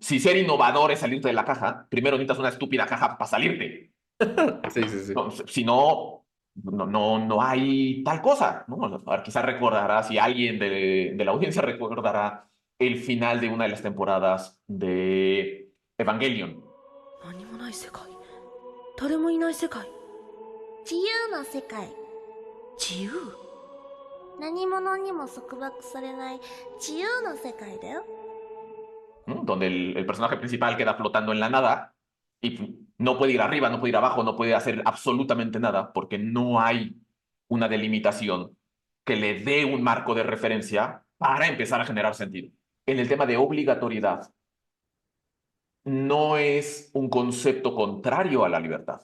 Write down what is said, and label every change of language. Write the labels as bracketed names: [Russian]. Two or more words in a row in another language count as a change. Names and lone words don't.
[Spanish] Si ser innovador es salirte de la caja, primero necesitas una estúpida caja para salirte. Sí, sí, sí. No, si no, no hay tal cosa, ¿no? A ver, quizás recordará, si alguien de la audiencia recordará el final de una de las temporadas de Evangelion. [Japanese] 何もない世界誰もいない世界自由の世界自由何者にも束縛されない自由の世界だよ [Spanish] ¿No? Donde el personaje principal queda flotando en la nada y no puede ir arriba, no puede ir abajo, no puede hacer absolutamente nada porque no hay una delimitación que le dé un marco de referencia para empezar a generar sentido. En el tema de obligatoriedad, no es un concepto contrario a la libertad.